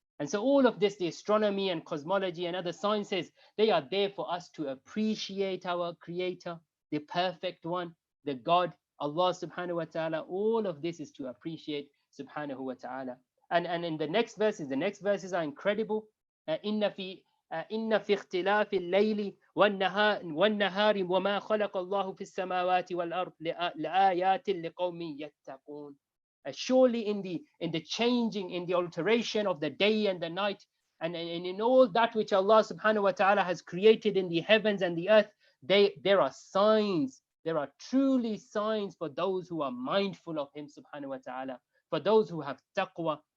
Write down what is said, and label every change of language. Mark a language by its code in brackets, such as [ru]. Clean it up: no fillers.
[en] And so all of this, the astronomy and cosmology and other sciences, they are there for us to appreciate our creator, the perfect one, the God, Allah subhanahu wa ta'ala. All of this is to appreciate subhanahu wa ta'ala. And in the next verses are incredible. [ar] Inna fi اختلاف الليل والنهار وما خلق الله في السماوات والأرض لآيات لقوم يتقون. [en] Surely in the changing, in the alteration of the day and the night, and in all that which Allah subhanahu wa ta'ala has created in the heavens and the earth, there are signs. There are truly signs for those who are mindful of Him subhanahu wa ta'ala, for those who have taqwa.